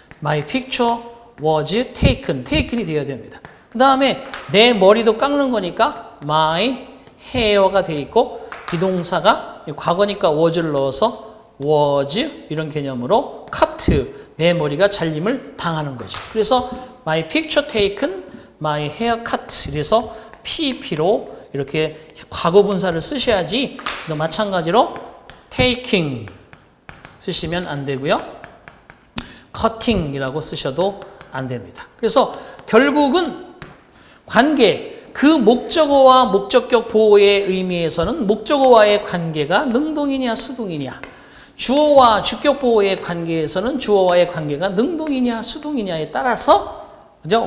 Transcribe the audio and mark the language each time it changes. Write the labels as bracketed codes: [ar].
[en] My picture was taken. [ko] taken이 되어야 됩니다. 그 다음에 내 머리도 깎는 거니까 my hair가 돼 있고 비동사가 과거니까 was를 넣어서 was 이런 개념으로 cut. 내 머리가 잘림을 당하는 거죠. 그래서 [en] my picture taken, my hair cut. [ko] 그래서 PP로 이렇게 과거 분사를 쓰셔야지 마찬가지로 taking 쓰시면 안 되고요. cutting이라고 쓰셔도 안 됩니다. 그래서 결국은 관계, 그 목적어와 목적격 보호의 의미에서는 목적어와의 관계가 능동이냐 수동이냐, 주어와 주격 보호의 관계에서는 주어와의 관계가 능동이냐 수동이냐에 따라서, 그죠?